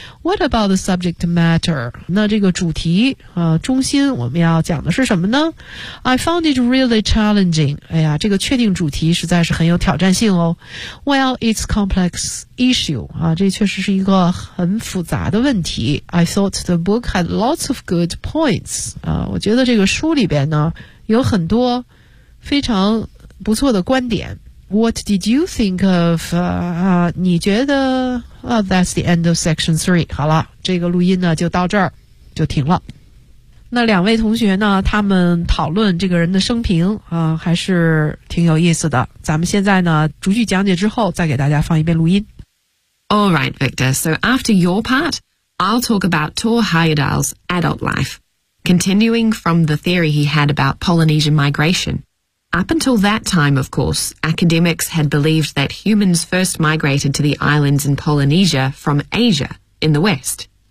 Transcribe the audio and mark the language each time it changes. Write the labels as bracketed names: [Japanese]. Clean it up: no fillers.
[English] What about the subject matter? [Chinese] 那这个主题中心我们要讲的是什么呢？ [English] I found it really challenging. [Chinese] 哎呀，这个确定主题实在是很有挑战性哦。 [English] Well, it's complex issue. [Chinese] 这确实是一个很复杂的问题。 [English] I thought the book had lots of good points. [Chinese] 我觉得这个书里边呢，有很多非常不错的观点。 [English] What did you think of, [Chinese] 你觉得 [English] that's the end of section 3. [Chinese] 好了，这个录音呢就到这儿就停了。那两位同学呢，他们讨论这个人的生平还是挺有意思的。咱们现在呢逐句讲解之后再给大家放一遍录音。 [English] All right, Victor. So after your part, I'll talk about Thor Heyerdahl's adult life. Continuing from the theory he had about Polynesian migration. Up until that time, of course, academics had believed that humans first migrated to the islands in Polynesia from Asia, in the west.